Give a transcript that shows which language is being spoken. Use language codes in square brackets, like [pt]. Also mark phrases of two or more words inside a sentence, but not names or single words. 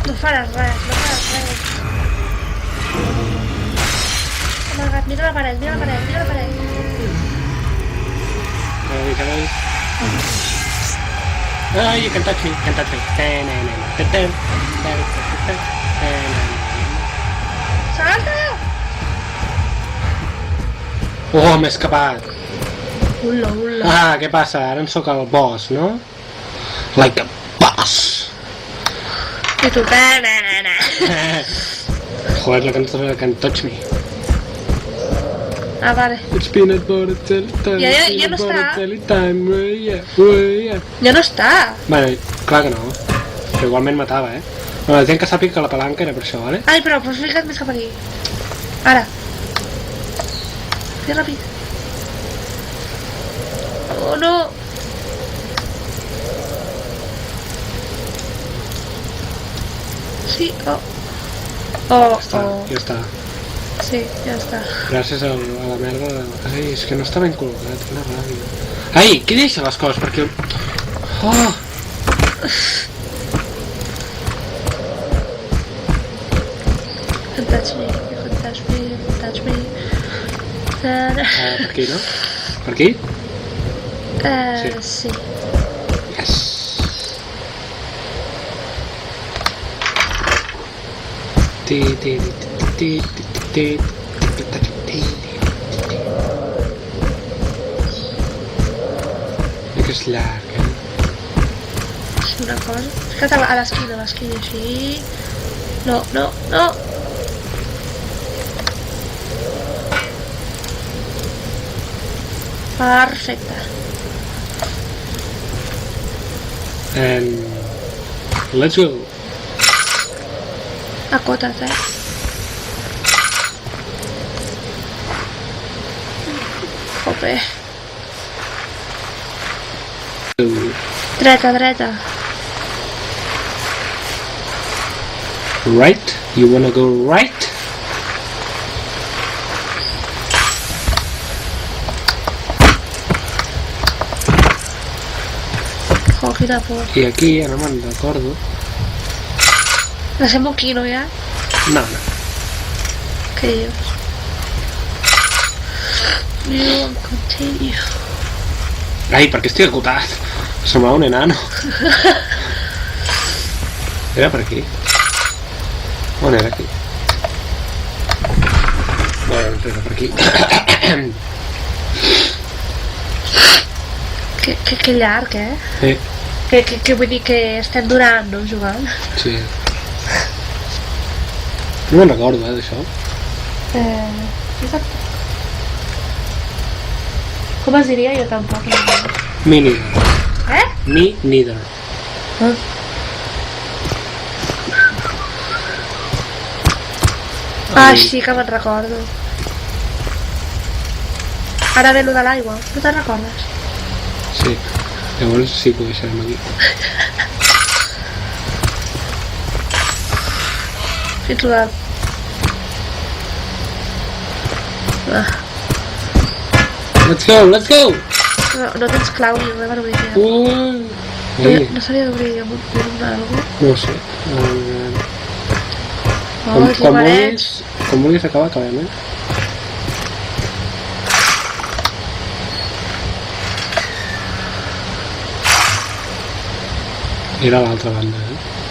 [ca] pares res, no pares res. Amagat, mira la paret, mira la paret, mira la paret. Ai, [en] you can touch me, can touch me. [ca] Salta! Oh, m'he escapat. Ula, ula. Ah, què passa? Ara en sóc el boss, no? [en] Like a boss. [ca] I tu, na. Joder, la cançó de Can Touch Me. Ah, vale. [en] It's peanut butter jelly time. [ca] Ja no està. [en] Jelly time, yeah. [ca] Ja no està. Vale, clar que no. Però igualment matava, eh? Bueno, la gent que sàpiga que la palanca era per això, vale? Ai, però fica't més cap aquí. Ara. Fes ràpid. Oh, no. Sí, oh. Oh, Està, oh. ja està. Sí, ja està. Gràcies a la merda de... Ai, és que no està ben col·locat, quina ràbia. Ai, qui deixa les coses? Perquè... Oh! [en] Touch me, touch me, touch me. [ca] Per aquí, no? Per aquí? Sí. Yes! Que és llarg, eh? Sí, una cosa. Fica't a l'esquina, així. No. Perfecte. [en] And... Let's go! [ca] Acota't, Jope. Dreta. [en] Right? You wanna go right? [ca] Jo, quina por. I aquí ara me'n recordo... Deixem-ho aquí, no, ja? No. Què dius? [en] You won't continue. [ca] Ai, per què estic acotat? Semblava un enano. Era per aquí. On era aquí? Bueno, era per aquí. Que llarg, eh? Que vull dir que estem durant, no, jugant? Sí. No me'n recordo, d'això. Exacte. Com es diria? Jo tampoc. [en] Me neither. Eh? Me neither. [ca] Ah, sí que me'n recordo. Ara ve lo de l'aigua. No te'n recordes? Sí. Llavors sí que ho deixarem aquí. Fins lo del... [en] Let's go! [ca] No tens clau ni res per obrir. No s'havia d'obrir amb un algo? No sé. Com vulguis acabar, acabem, eh? Era a l'altra banda, eh?